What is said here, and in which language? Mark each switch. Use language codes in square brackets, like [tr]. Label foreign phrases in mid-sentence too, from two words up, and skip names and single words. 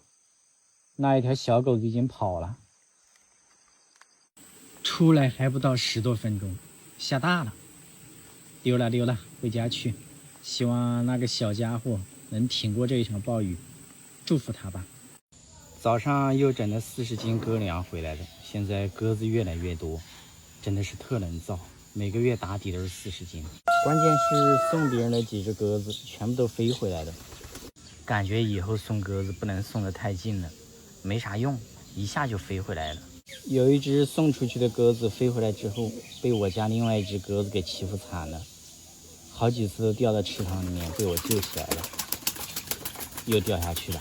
[zh] 那一條小狗子已經跑了，出來還不到10多分鐘，下大了，溜了，回家去。希望那個小家伙能挺過這一場暴雨，祝福他吧。早上又整了40斤鴿糧回來的，現在鴿子越來越多，真的是特能造，每個月打底都是40斤。關鍵是送別人的幾隻鴿子全部都飛回來了，感覺以後送鴿子不能送得太近了。沒啥用，一下就飛回來了。有一只送出去的鴿子飛回來之後，被我家另外一只鴿子給欺負慘了，好幾次都掉到池塘裡面，被我救起來了，又掉下去了。